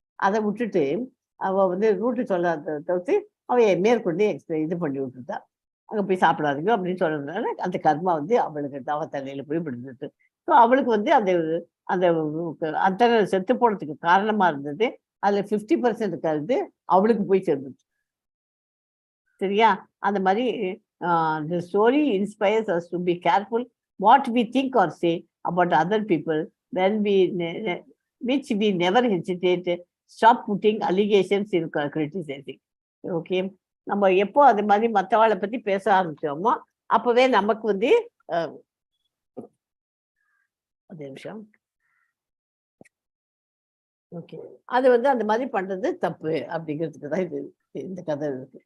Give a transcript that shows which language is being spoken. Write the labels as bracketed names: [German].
[Tamil] அதை விட்டுட்டு அவ ரூட்டு சொல்லாத தவிர்த்து அவ மேற்கொண்டு இது பண்ணி விட்டுட்டா. அங்கே போய் சாப்பிடாதீங்க அப்படின்னு சொல்றதுனால அந்த கர்மா வந்து அவளுக்கு தவ தலையில போய் விடுந்துட்டு. ஸோ அவளுக்கு வந்து அந்த அந்த அத்தனை செத்து போனதுக்கு காரணமா இருந்தது அதுல 50% கருது அவளுக்கு போய் சேர்ந்துச்சு. சரியா? அந்த மாதிரி [English] the story inspires us to be careful what we think or say about other people when which we never hesitate stop putting allegations in criticizing. [Tamil] Okay, நம்ம எப்போ அது மாதிரி மற்றவாளை பத்தி பேச ஆரம்பிச்சோமோ அப்பவே நமக்கு வந்து அதே நிமிஷம் ஓகே, அது வந்து அந்த மாதிரி பண்றது தப்பு அப்படிங்கிறதுக்கு தான் இது இந்த கதை இருக்கு.